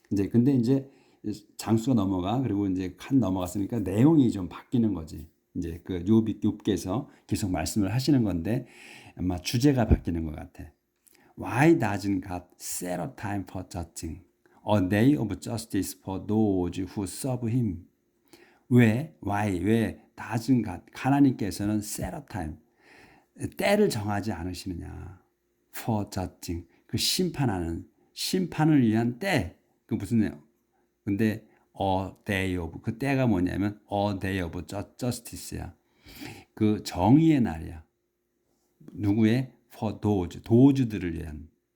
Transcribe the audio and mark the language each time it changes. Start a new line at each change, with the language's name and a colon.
Korean: 근데 이제 장수가 넘어가 그리고 이제 칸 넘어갔으니까 내용이 좀 바뀌는 거지. 이제 그 욥기에서 계속 말씀을 하시는 건데 아마 주제가 바뀌는 것 같아.
English: Why doesn't God set a time for judging, a day of justice for those who serve Him? 왜 doesn't God,
Korean: 하나님께서는
English: set a time,
Korean: 때를 정하지 않으시느냐?
English: For judging,
Korean: 그 심판을 위한 때, 그 무슨 내용? 근데 a day of, 그 때가 뭐냐면
English: a day of justice
Korean: 야. 그 정의의 날이야. 누구의?
English: For those,
Korean: 도주들을 위한.